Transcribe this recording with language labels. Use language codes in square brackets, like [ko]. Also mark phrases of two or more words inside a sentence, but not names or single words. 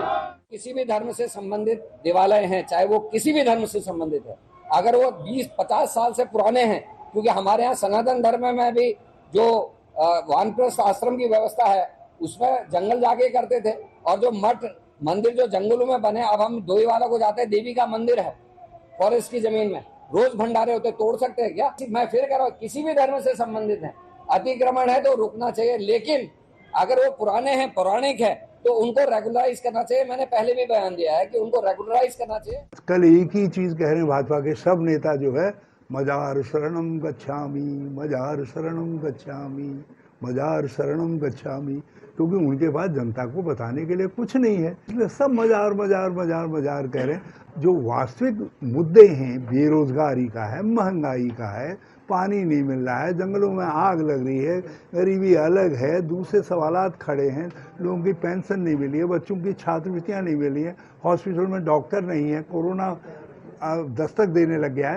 [hi] किसी भी धर्म से संबंधित देवालय हैं, चाहे वो किसी भी धर्म से संबंधित है, अगर वो 20-50 साल से पुराने हैं, क्योंकि हमारे यहाँ सनातन धर्म में भी जो वानप्रस्थ आश्रम की व्यवस्था है उसमें जंगल जाके करते थे, और जो मठ मंदिर जो जंगलों में बने, अब हम दोईवाला को जाते हैं, देवी का मंदिर है फॉरेस्ट की जमीन में, रोज भंडारे होते, तोड़ सकते हैं क्या? मैं फिर कह रहा हूँ, किसी भी धर्म से संबंधित है, अतिक्रमण है तो रुकना चाहिए, लेकिन अगर वो पुराने हैं, पौराणिक है, तो उनको रेगुलराइज करना चाहिए। मैंने पहले भी बयान दिया है कि उनको रेगुलराइज करना चाहिए। कल एक ही चीज कह रहे हैं भाजपा के सब नेता जो है, मजार [pi] शरणम गच्छामि, [hi] मजार [pi] शरणम गच्छामि, [hi] मजार [pi] शरणम गच्छामि, [hi] क्योंकि उनके पास जनता को बताने के लिए कुछ नहीं है, इसलिए सब मजार मजार मजार मजार कह रहे हैं। जो वास्तविक मुद्दे हैं, बेरोजगारी का है, महंगाई का है, पानी नहीं मिल रहा है, जंगलों में आग लग रही है, गरीबी अलग है, दूसरे सवालात खड़े हैं, लोगों की पेंशन नहीं मिली है, बच्चों की छात्रवृत्तियां नहीं मिली हैं, हॉस्पिटल में डॉक्टर नहीं है, कोरोना दस्तक देने लग गया है।